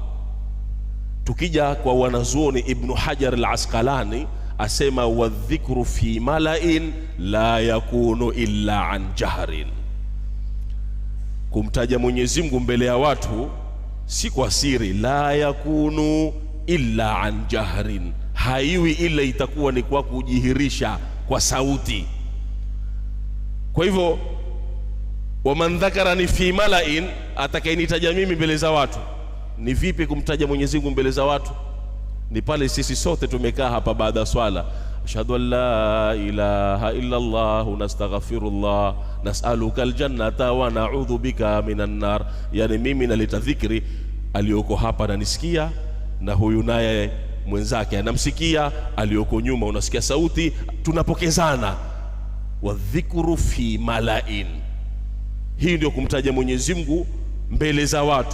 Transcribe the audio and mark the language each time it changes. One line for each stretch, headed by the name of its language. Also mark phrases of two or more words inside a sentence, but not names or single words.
Swahili: Tukija kwa wanazuoni Ibn Hajar al-Asqalani asema
Arabic: والذكر في ملأ لا يكون إلا عن جهر,
Swahili: kumtaja Mwenyezi Mungu mbele ya watu si kwa siri,
Arabic: لا يكون إلا عن جهر,
Swahili: haiwi ila itakuwa ni kwa kujihirisha kwa sauti. Kwa hivyo
Arabic: ومن ذكرني في ملأ,
Swahili: atakayenitaja mimi mbele za watu. Ni vipi kumtaja Mwenyezi Mungu mbele za watu? Ni pale sisi sote tumekaa hapa baada ya swala,
Arabic: أشهد أن لا إله إلا الله نستغفر الله نسألك الجنة ونعوذ بك من النار.
Swahili: Yani mimi naleta dhikri, aliyoko hapa ananisikia na huyu naye mwenzake anamsikia, aliyoko nyuma unasikia sauti, tunapokezana.
Arabic: والذكر في ملأ,
Swahili: hii ndio kumtaja Mwenyezi Mungu mbele za watu.